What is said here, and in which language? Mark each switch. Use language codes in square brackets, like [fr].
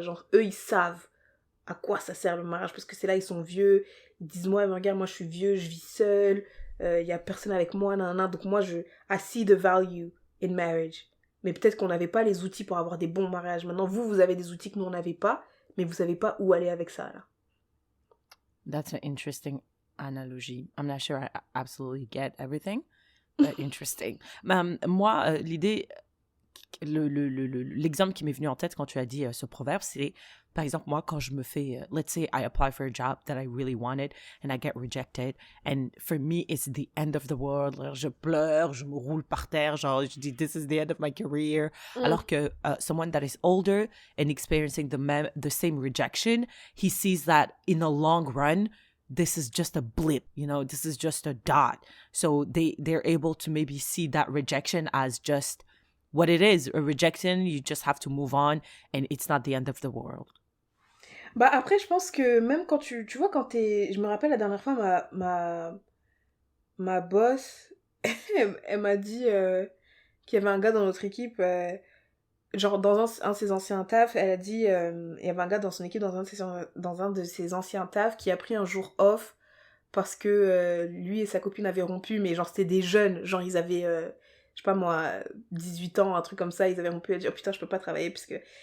[fr] Genre, eux, ils savent à quoi ça sert le mariage parce que c'est là, ils sont vieux. Ils disent, moi, regarde, moi, je suis vieux, je vis seul. Il y a personne avec moi, nanana. Donc moi, [en] I see the value in marriage. [fr] Mais peut-être qu'on n'avait pas les outils pour avoir des bons mariages. Maintenant, vous avez des outils que nous, on n'avait pas. Mais vous savez pas où aller avec ça, là. [en] That's an interesting analogy. I'm not sure I absolutely get everything, but interesting. [fr] Moi, l'idée, l'exemple qui m'est venu en tête quand tu as dit ce proverbe, c'est, par exemple, moi, quand je me fais, [en] let's say I apply for a job that I really wanted and I get rejected, and for me, it's the end of the world. [fr] Je pleure, je me roule par terre, genre, je dis, [en] this is the end of my career. [fr] Alors que [en] someone that is older and experiencing the same rejection, he sees that in the long run, this is just a blip, you know, this is just a dot. So they're able to maybe see that rejection as just what it is, a rejection, you just have to move on, and it's not the end of the world. [fr] Bah après, je pense que même quand tu vois, quand t'es... Je me rappelle la dernière fois, ma boss, elle m'a dit qu'il y avait un gars dans notre équipe, genre dans un de ses anciens tafs, elle a dit, il y avait un gars dans son équipe, dans un de ses anciens tafs, qui a pris un jour off parce que lui et sa copine avaient rompu, mais genre c'était des jeunes, genre ils avaient, je sais pas moi, 18 ans, un truc comme ça, ils avaient rompu, elle a dit, oh putain, je peux pas travailler, parce que...